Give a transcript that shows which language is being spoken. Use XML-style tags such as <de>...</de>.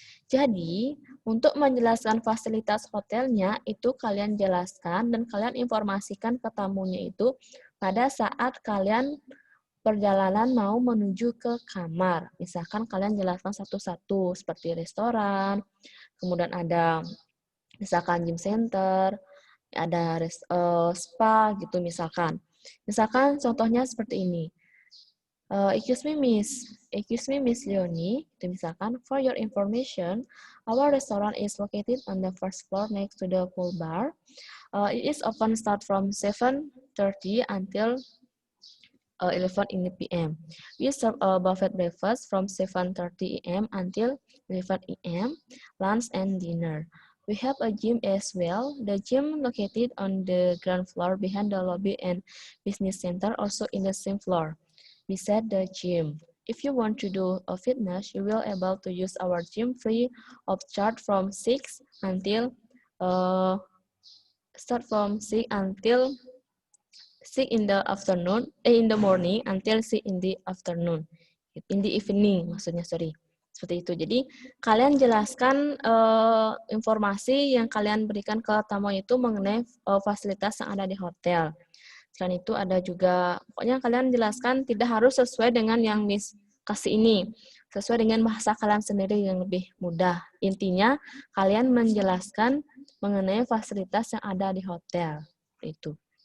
<id>Jadi, untuk menjelaskan fasilitas hotelnya, itu kalian jelaskan dan kalian informasikan ke tamunya itu pada saat kalian perjalanan mau menuju ke kamar. Misalkan kalian jelaskan satu-satu, seperti restoran, kemudian ada misalkan gym center, ada spa gitu misalkan. Misalkan contohnya seperti ini.</id> <en>Excuse me, Miss Leonie.</en> <id>Itu misalkan,</id> <en>for your information, our restaurant is located on the first floor next to the pool bar. It is often start from 7:30 until 11 p.m. We serve a buffet breakfast from 7:30 a.m. until 11 a.m., lunch and dinner. We have a gym as well. The gym located on the ground floor behind the lobby and business center, also in the same floor. Beside the gym. If you want to do a fitness, you will able to use our gym free of charge from 6 until 6 in the afternoon, in the morning until 6 in the afternoon. In the evening</en> <id>maksudnya,</id> <en>sorry.</en> <id>Seperti itu. Jadi, kalian jelaskan informasi yang kalian berikan ke tamu itu mengenai fasilitas yang ada di hotel. Selain itu ada juga, pokoknya kalian jelaskan tidak harus sesuai dengan yang Miss kasih ini. Sesuai dengan bahasa kalian sendiri yang lebih mudah. Intinya, kalian menjelaskan mengenai fasilitas yang ada di hotel. Itu.</id>